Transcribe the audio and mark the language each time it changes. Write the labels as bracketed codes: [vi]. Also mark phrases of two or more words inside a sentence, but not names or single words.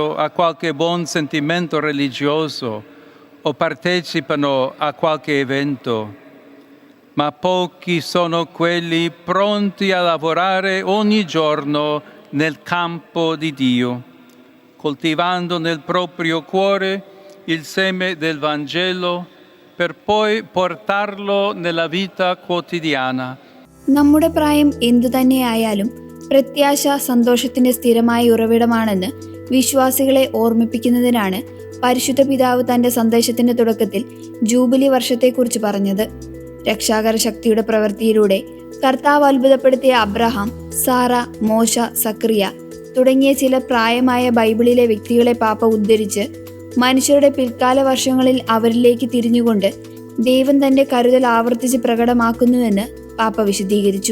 [it] a qualche buon sentimento religioso o partecipano a qualche evento, ma pochi sono quelli pronti a lavorare ogni giorno nel campo di Dio, coltivando nel proprio cuore il seme del Vangelo per poi portarlo nella vita quotidiana. [ml] നമ്മുടെ പ്രായം എന്തു തന്നെയായാലും പ്രത്യാശ സന്തോഷത്തിന്റെ സ്ഥിരമായ ഉറവിടമാണെന്ന് വിശ്വാസികളെ ഓർമ്മിപ്പിക്കുന്നതിനാണ് പരിശുദ്ധ പിതാവ് തന്റെ സന്ദേശത്തിന്റെ തുടക്കത്തിൽ ജൂബിലി വർഷത്തെക്കുറിച്ച് പറഞ്ഞത്. രക്ഷാകര ശക്തിയുടെ പ്രവൃത്തിയിലൂടെ കർത്താവ് അത്ഭുതപ്പെടുത്തിയ അബ്രഹാം, സാറ, മോശ, സക്രിയ തുടങ്ങിയ ചില പ്രായമായ ബൈബിളിലെ വ്യക്തികളെ പാപ്പ ഉദ്ധരിച്ച് മനുഷ്യരുടെ പിൽക്കാല വർഷങ്ങളിൽ അവരിലേക്ക് തിരിഞ്ഞുകൊണ്ട് ദൈവം തന്റെ കരുതൽ ആവർത്തിച്ച് പ്രകടമാക്കുന്നുവെന്ന് പാപ്പ വിശദീകരിച്ചു.